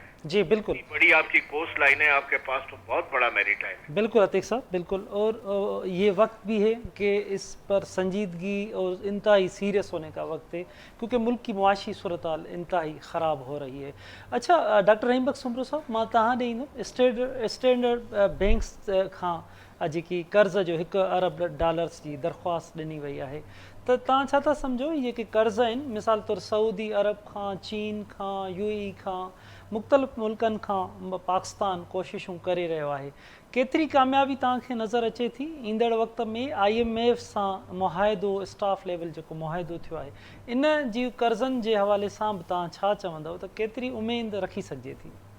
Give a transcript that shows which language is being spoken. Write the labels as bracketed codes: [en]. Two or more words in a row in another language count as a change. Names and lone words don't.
[ur] جی بالکل بڑی آپ کی کوسٹ لائن ہے، آپ کے پاس تو بہت بڑا میری ٹائم ہے۔ بالکل عتیق صاحب بالکل، اور یہ وقت بھی ہے کہ اس پر سنجیدگی اور انتہائی سیریس ہونے کا وقت ہے، کیونکہ ملک کی معاشی صورتحال انتہائی خراب ہو رہی ہے۔ [sd] اچھا ڈاکٹر رحیم بخش سمرو صاحب، मां तव्हां ॾे ईंदुमि स्टैंडर्ड बैंक्स खां जेकी कर्ज़ जो 1 अरब डॉलर्स जी दरख़्वास्त ॾिनी वई आहे, त तव्हां छा था सम्झो इहे के कर्ज़ आहिनि, मिसाल तौरु सऊदी अरब खां, चीन खां, UAE खां, मुख़्तलिफ़ मुल्कनि खां पाकिस्तान कोशिशूं करे रहियो आहे, केतिरी कामयाबी तव्हांखे नज़र अचे थी ईंदड़ वक़्त में IMF सां मुआहिदो, स्टाफ लेवल जेको मुआहिदो थियो आहे, इन जी कर्ज़नि जे हवाले सां बि तव्हां छा चवंदव त केतिरी उमेद रखी सघिजे थी؟